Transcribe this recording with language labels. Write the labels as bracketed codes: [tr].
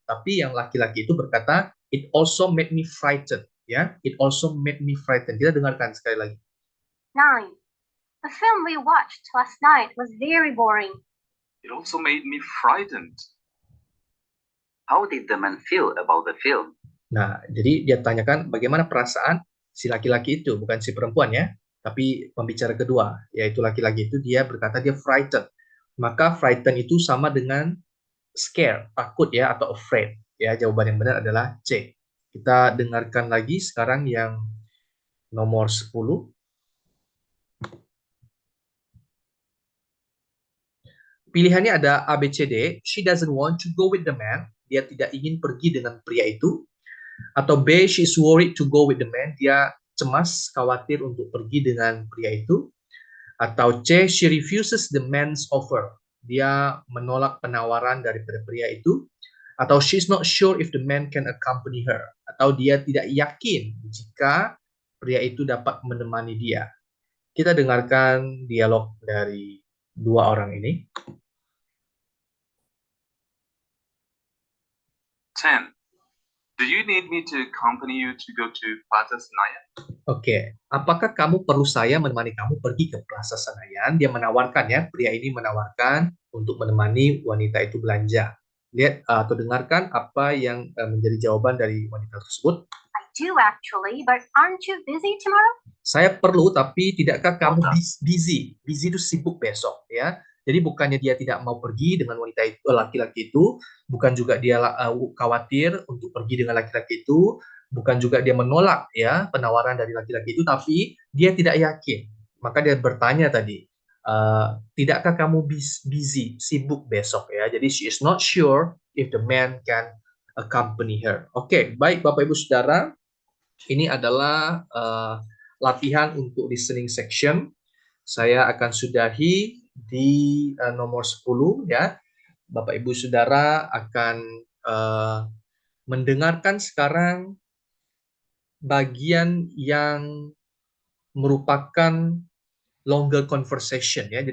[id] Tapi yang laki-laki itu berkata [en] it also made me frightened. Ya, it also made me frightened. [id] Kita dengarkan sekali lagi. [en] 9. The film we watched last night was very boring. It also made me frightened. How did the man feel about the film? [id] Nah, jadi dia tanyakan bagaimana perasaan si laki-laki itu, bukan si perempuan ya, tapi pembicara kedua, yaitu laki-laki itu dia berkata dia frightened. Maka frightened itu sama dengan scare, takut ya, atau afraid. Ya, jawaban yang benar adalah C. Kita dengarkan lagi sekarang yang nomor 10. Pilihannya ada A, B, C, D. [en] She doesn't want to go with the man. [id] Dia tidak ingin pergi dengan pria itu. [en] Atau B, she's worried to go with the man. [id] Dia cemas, khawatir untuk pergi dengan pria itu. [en] Atau C, she refuses the man's offer. [id] Dia menolak penawaran daripada pria itu. [en] Atau she's not sure if the man can accompany her. [id] Atau dia tidak yakin jika pria itu dapat menemani dia. Kita dengarkan dialog dari dua orang ini. [en] 10. Do you need me to accompany you to go to Plaza Senayan? [id] Oke, apakah kamu perlu saya menemani kamu pergi ke Plaza Senayan? Dia menawarkan ya, pria ini menawarkan untuk menemani wanita itu belanja. Lihat atau dengarkan apa yang menjadi jawaban dari wanita tersebut. [en] I do actually, but aren't you busy tomorrow? [id] Saya perlu, tapi tidakkah kamu busy? Busy itu sibuk besok ya. Jadi bukannya dia tidak mau pergi dengan wanita itu, laki-laki itu, bukan juga dia khawatir untuk pergi dengan laki-laki itu, bukan juga dia menolak ya penawaran dari laki-laki itu, tapi dia tidak yakin. Maka dia bertanya tadi, tidakkah kamu busy, sibuk besok ya. Jadi [en] she is not sure if the man can accompany her. [id] Oke, baik Bapak Ibu Saudara, ini adalah latihan untuk listening section. Saya akan sudahi di nomor 10 ya. Bapak Ibu Saudara akan mendengarkan sekarang bagian yang merupakan longer conversation ya.